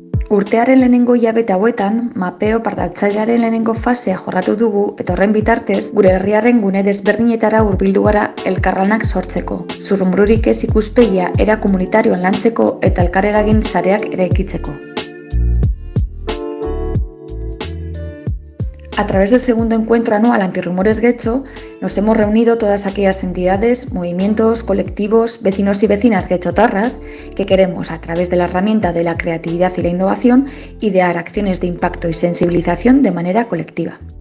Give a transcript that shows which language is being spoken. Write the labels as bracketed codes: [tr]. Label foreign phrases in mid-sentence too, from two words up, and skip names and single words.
[eu] Urtearen lehenengo hilabete hauetan, mapeo partaltzailearen lehenengo fasea jorratu dugu eta horren bitartez, gure herriaren gune desberdinetara hurbildu gara elkarlanak sortzeko. Zurrumurrurik ez ikuspegia era komunitarioan lantzeko eta elkarreragin sareak eraikitzeko. [es] A través del segundo encuentro anual Antirrumores Getxo, nos hemos reunido todas aquellas entidades, movimientos, colectivos, vecinos y vecinas getxotarras que queremos, a través de la herramienta de la creatividad y la innovación, idear acciones de impacto y sensibilización de manera colectiva.